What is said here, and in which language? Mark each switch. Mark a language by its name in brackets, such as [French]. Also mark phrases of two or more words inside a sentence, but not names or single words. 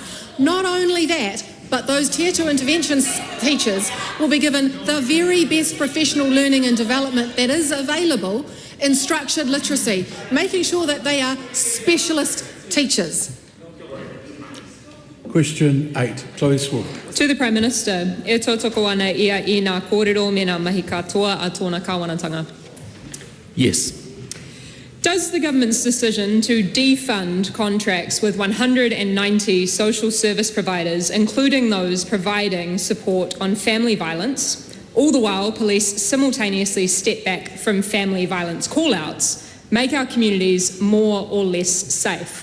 [English] Not only that, but those Tier 2 intervention teachers will be given the very best professional learning and development that is available in structured literacy, making sure that they are specialist teachers. Question 8, Chloe Swoop. To the Prime Minister, [Māori] e tautoko ana ia I ngā kōrero me ngā mahi katoa a tōna kāwanatanga. [English] Yes. Does the government's decision to defund contracts with 190 social service providers, including those providing support on family violence, all the while police simultaneously step back from family violence call-outs, make our communities more or less safe?